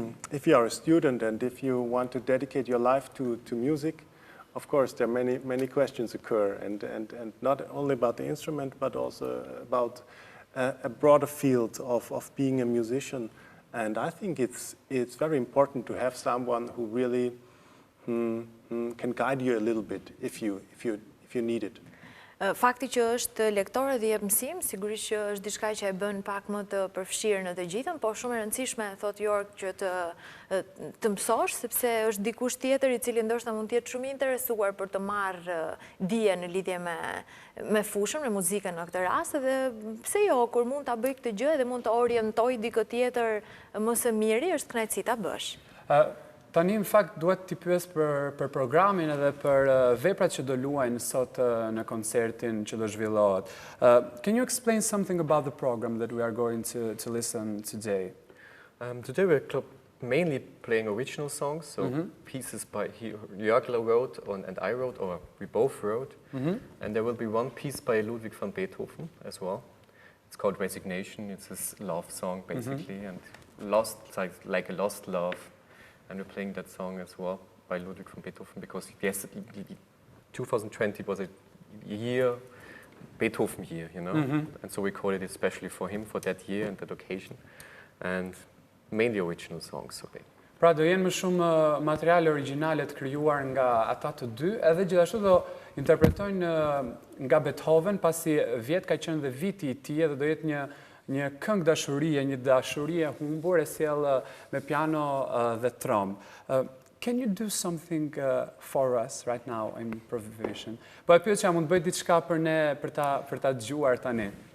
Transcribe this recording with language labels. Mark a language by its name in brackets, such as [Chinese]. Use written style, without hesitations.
[English] If you are a student and if you want to dedicate your life to music, of course, there are many questions occur, and not only about the instrument, but also about a broader field of being a musician. And I think it's very important to have someone who really can guide you a little bit if you need it. [Albanian] Fakti që është lektore dhe jep mësim, sigurisht që është diçka që e bën pak më të përfshirë në të gjithën, po shumë e rëndësishme, thot Jorg, që të mësosh, sepse është dikush tjetër i cili ndoshta mund të jetë shumë i interesuar për të marrë dije në lidhje me fushën, me muzikën në këtë rast, dhe pse jo, kur mund ta bëj këtë gjë dhe mund të orientoj dikë tjetër më së miri, është kënaqësi ta bësh. Tani, në fakt, duhet t'i pyes për programin edhe për veprat që do luajnë sot në koncertin që do zhvillohet. [English] Can you explain something about the program that we are going to listen today? Today we're mainly playing original songs, so pieces by Jorg wrote and I wrote, or we both wrote. And there will be one piece by Ludwig van Beethoven as well. It's called Resignation. It's his love song, basically, and lost, like a lost love. And we're playing that song as well by Ludwig van Beethoven because 2020 was a year, Beethoven year, you know, and so we call it especially for him, for that year and that occasion, and mainly original songs. So [Albanian] Pra do jenë më shumë materiale origjinale të krijuar nga ata të dy, edhe gjithashtu do interpretojnë nga Beethoven, pasi vjet ka qenë dhe viti I tij dhe do jetë një këngë dashurie, një dashurie humbur e sjell me piano dhe trombë. [English] Can you do something for us right now in improvisation? [Albanian] Po e pyetja, mund të bëj diçka për ne për ta dëgjuar tani.